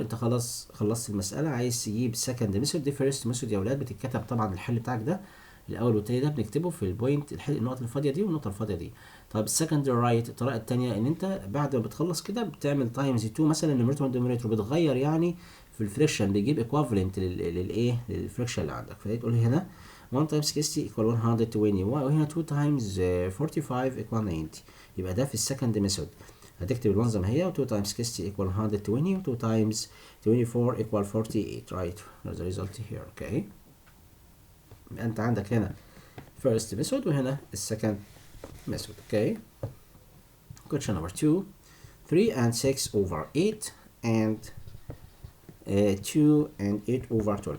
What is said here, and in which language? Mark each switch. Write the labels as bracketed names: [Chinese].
[Arabic] انت خلاص خلصت المساله، عايز تجيب سكند ميثود. دي فيرست ميثود يا اولاد بتتكتب طبعا الحل بتاعك ده الاول والتاني ده بنكتبه في البوينت النقط الفاضيه دي والنقطه الفاضيه دي. طيب السكند رايت الطريقه الثانيه ان انت بعد ما بتخلص كده بتعمل تايمز 2 مثلا النيوميريتور والدينومينيتور بتغير يعني في الفريكشن بيجيب ايكوفالنت للايه للفريكشن اللي عندك. [English] فتقول هنا 1 times 60 equal 120 وهنا 2 times 45 equal 90. يبقى ده في السكند ميثود هتكتب ال1 زي ما هي و 2 times 60 equal 120 و 2 times 24 equal 48 right. That's the result here. Okay. [Arabic] يبقى انت عندك هنا first method وهنا second method. [English] Okay. Question number 2. 3 and 6 over 8 and 2 and 8 over 12.